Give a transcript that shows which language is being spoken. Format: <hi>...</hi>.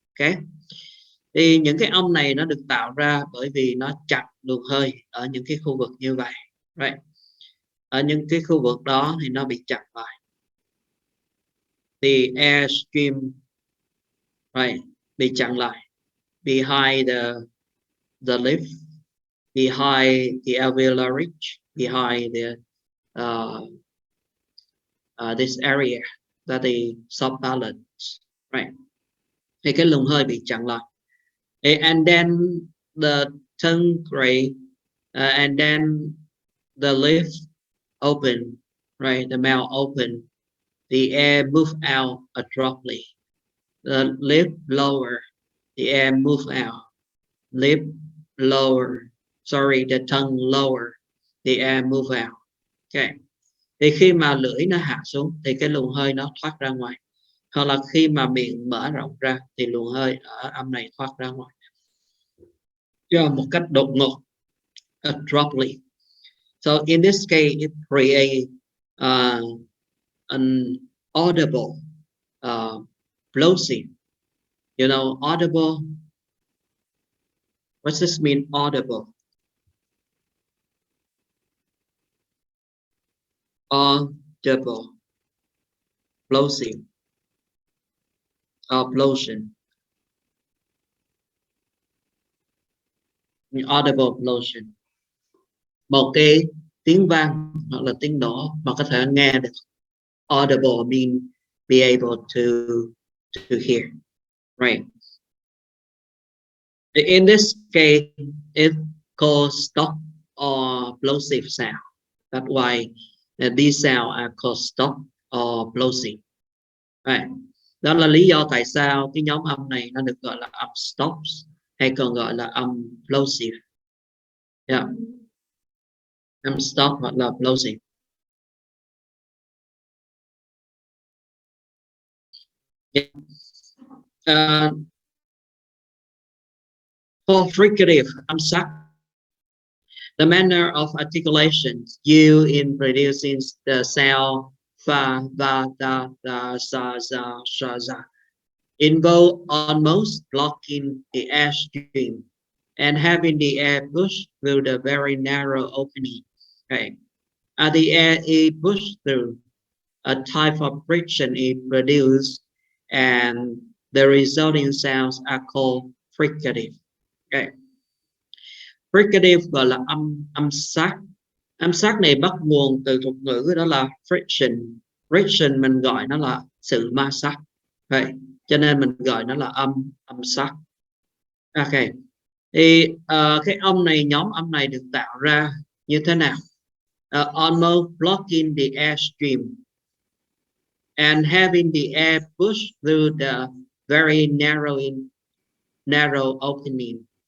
<vi>Okay, thì những cái âm này nó được tạo ra bởi vì nó chặn luồng hơi ở những cái khu vực như vậy, right? Ở những cái khu vực đó thì nó bị chặn lại.</vi> <en>The air stream, right,</en> <vi>bị chặn lại</vi> <en>behind the lip, behind the alveolar ridge, behind the this area that is soft balance, right?</en> <vi>Thì cái luồng hơi bị chặn lại.</vi> <en>And then the tongue gray, and then the lips open, right? The mouth open, the air move out abruptly. The lip lower, the air move out. Lip lower, sorry, the tongue lower, the air move out. Okay.</en> <vi>Thì khi mà lưỡi nó hạ xuống thì cái luồng hơi nó thoát ra ngoài. Hoặc là khi mà miệng mở rộng ra thì luồng hơi ở âm này thoát ra ngoài. Cho một cách đột ngột,</vi> <en>abruptly. So in this case, it creates an audible plosive. You know, audible. What does this mean, audible? Audible, plosive, plosion. Audible plosion.</en> <vi>Một cái tiếng vang hoặc là tiếng nổ mà có thể nghe được.</vi> <en>Audible mean be able to hear, right? In this case, it's called stop or plosive sound. That's why these sounds are called stop or plosive. Right.</en> <vi>Đó là lý do tại sao cái nhóm âm này nó được gọi là âm stops hay còn gọi là âm plosive. Yeah. Âm stop hoặc là plosive.</vi> <en>Yeah. For fricative,</en> <vi>âm sắc,</vi> <en>the manner of articulation used in producing the sound fa, va, da, sa, za, sha, za involve almost blocking the air stream and having the air pushed through the very narrow opening. Okay. As the air is pushed through, a type of friction is produced and the resulting sounds are called fricative.</en> <vi>Okay. Fricative gọi là âm sắc. Âm sắc này bắt nguồn từ thuật ngữ đó là friction. Friction mình gọi nó là sự ma sát. Right. Cho nên mình gọi nó là âm sắc. Ok. Thì cái âm này, nhóm âm này được tạo ra như thế nào?</vi> <en>Almost blocking the air stream and having the air pushed through the very narrow opening.</en>